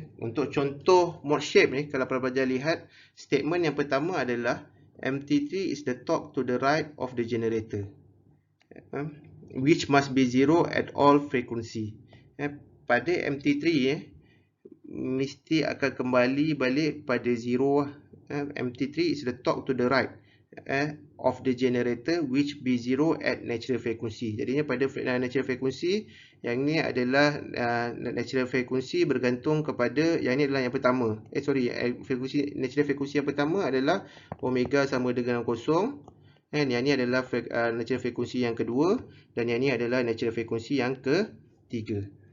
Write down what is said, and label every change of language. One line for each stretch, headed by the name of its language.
Malay: Untuk contoh mode shape ni, kalau para pelajar lihat statement yang pertama adalah
English: MT3 is the torque to the right of the generator, which must be zero at all frequency.
Malay: Pada MT3 mesti akan kembali balik pada zero.
English: MT3 is the torque to the right of the generator which be zero at natural frequency.
Malay: Jadinya pada natural frequency, yang ni adalah natural frequency bergantung kepada, yang ni adalah yang pertama. Natural frequency yang pertama adalah omega sama dengan kosong. Yang ni adalah natural frequency yang kedua, dan yang ni adalah natural frequency yang ketiga.